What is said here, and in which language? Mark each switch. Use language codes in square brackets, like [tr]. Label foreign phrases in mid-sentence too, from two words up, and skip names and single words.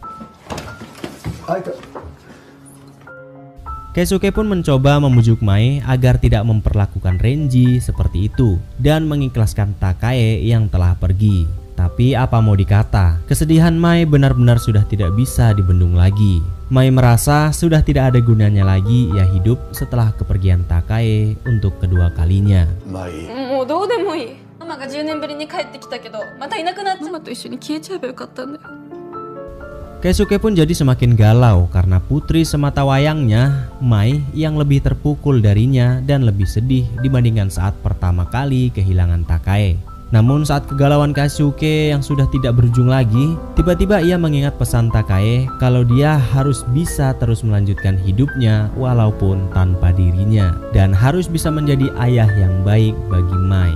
[id] Keisuke pun mencoba membujuk Mai agar tidak memperlakukan Renji seperti itu dan mengikhlaskan Takae yang telah pergi. Tapi apa mau dikata, kesedihan Mai benar-benar sudah tidak bisa dibendung lagi. Mai merasa sudah tidak ada gunanya lagi ia hidup setelah kepergian Takae untuk kedua kalinya. Mai. [ja] もうどうでもいい。ママが10年ぶりに帰ってきたけど、またいなくなっちゃう。ママと一緒に消えちゃえばよかったんだよ。 [id] Keisuke pun jadi semakin galau karena putri semata wayangnya, Mai, yang lebih terpukul darinya dan lebih sedih dibandingkan saat pertama kali kehilangan Takae. Namun saat kegalauan Keisuke yang sudah tidak berujung lagi, tiba-tiba ia mengingat pesan Takae kalau dia harus bisa terus melanjutkan hidupnya walaupun tanpa dirinya, dan harus bisa menjadi ayah yang baik bagi Mai.